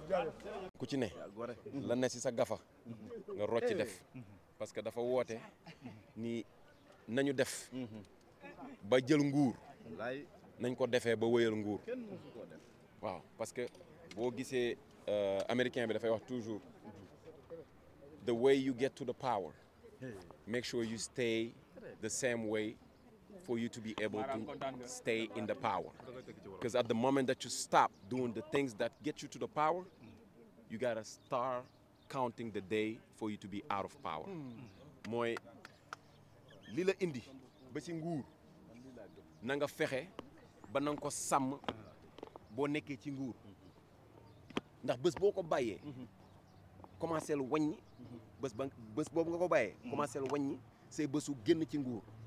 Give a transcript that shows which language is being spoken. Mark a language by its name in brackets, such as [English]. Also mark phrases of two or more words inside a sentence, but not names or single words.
[Wolof] ku ci ne la ne si sa gafa nga rocci def [French] parce que [Wolof] dafa woote ni nañu def ba jël nguur nañ ko defee ba wëyal nguur waaw [French] parce que [Wolof] boo gisee américain bi dafay wax toujours [English] the way you get to the power make sure you stay the same way for you to be able to stay in the power because at the moment that you stop doing the things that get you to the power you gotta start counting the day for you to be out of power mooy [Wolof] li la indi ba ci nguur na nga fexe ba na nga ko sàmm boo nekkee ci nguur ndax bés boo ko bàyyee commencé lu wàññi bés boobu nga ko bàyyee commencé lu wàññi say bésu génn ci nguur